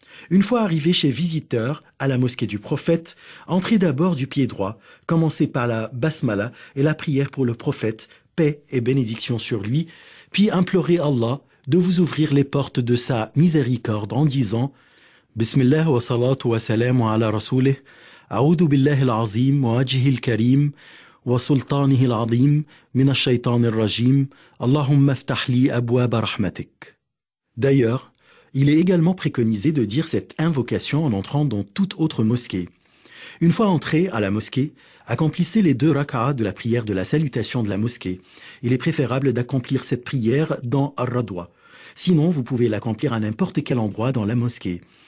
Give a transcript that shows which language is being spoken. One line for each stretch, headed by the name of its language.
French: Une fois arrivé chez visiteur à la mosquée du prophète, entrez d'abord du pied droit, commencez par la basmala et la prière pour le prophète, paix et bénédiction sur lui, puis implorez Allah de vous ouvrir les portes de sa miséricorde en disant «
Arabic: بسم الله والصلاة والسلام على رسوله أعوذ بالله العظيم ووجهه الكريم وسلطانه العظيم من الشيطان الرجيم اللهم افتح لي أبواب رحمتك.
French: D'ailleurs, il est également préconisé de dire cette invocation en entrant dans toute autre mosquée. Une fois entré à la mosquée, accomplissez les 2 rak'ahs de la prière de la salutation de la mosquée. Il est préférable d'accomplir cette prière dans Ar-Radwa. Sinon, vous pouvez l'accomplir à n'importe quel endroit dans la mosquée.